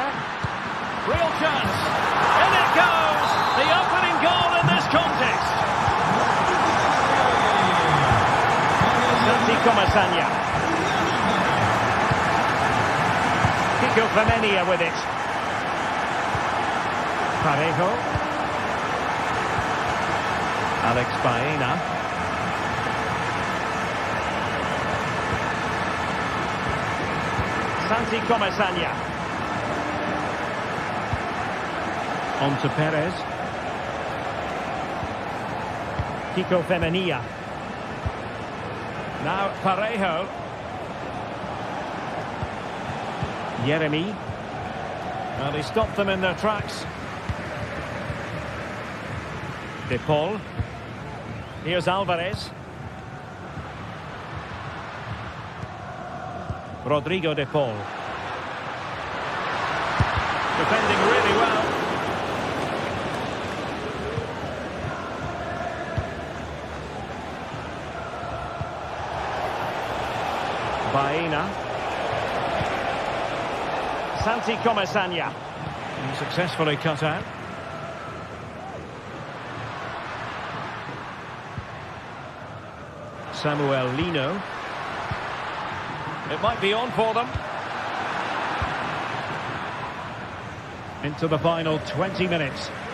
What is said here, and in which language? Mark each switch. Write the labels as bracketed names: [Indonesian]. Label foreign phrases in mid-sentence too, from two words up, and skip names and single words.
[English] Real chance. In it goes! The opening goal in this contest. Santi Comesaña. Kiko Femenia with it. Parejo. Alex Baena. Santi Comesaña. On to Perez. Kiko Femenia. Now Parejo. Yeremy. Well, he stopped them in their tracks. De Paul. Here's Alvarez. Rodrigo De Paul. Defending really well. Baena. Santi Comesaña. Successfully cut out. Samuel Lino. It might be on for them. Into the final 20 minutes.